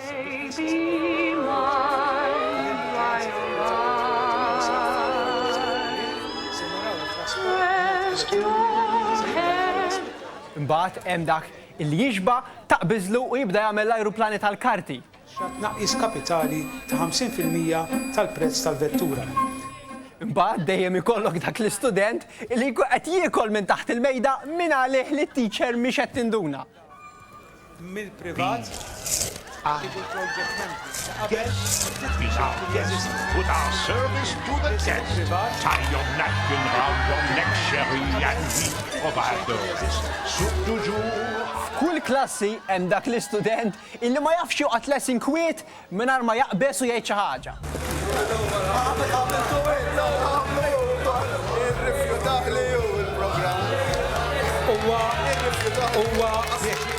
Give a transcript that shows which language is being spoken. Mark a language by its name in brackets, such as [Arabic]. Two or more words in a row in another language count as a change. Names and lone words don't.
[Maltese] Imbagħad hemm dak li jiġba taqbiżlu u jibda jagħmel l-ajruplani tal-karti. Tnaqqis kapitali ta' 50% tal-prezz tal-vettura. Imbagħad dejjem ikollok dak l-istudent li qed jiekol minn taħt il-mejda minn għalih li t-teacher mhix qed tinduna. Mill-privat [English] Put our service to the test. Tie your napkin round your neck, Sherry, and we provide those. [Maltese] F'kull klassi hemm dak l-istudent illi ma jafx joqgħod lesson kwiet mingħajr ma jaqbes u jgħid xi ħaġa. Huwa